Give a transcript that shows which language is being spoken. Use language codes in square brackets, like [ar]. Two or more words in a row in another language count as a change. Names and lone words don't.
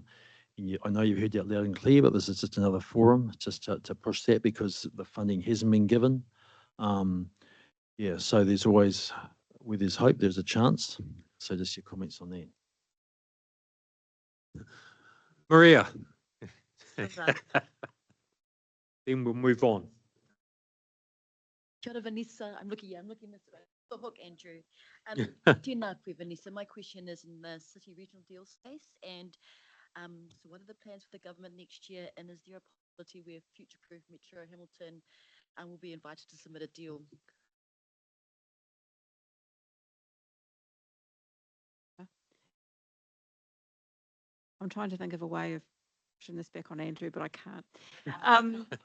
[en] I know you've heard that loud and clear, but this is just another forum just to push that because the funding hasn't been given. So there's always, where there's hope, there's a chance. So just your comments on that. Maria. Then we'll move on. [mi] Kia ora, [en] Vanessa. I'm looking this way. The hook, [mi] Andrew. Tēnā koe, [en] Vanessa. My question is in the city regional deal space. And so what are the plans for the government next year? And is there a possibility where future-proof Metro Hamilton will be invited to submit a deal? I'm trying to think of a way of pushing this back on Andrew, but I can't.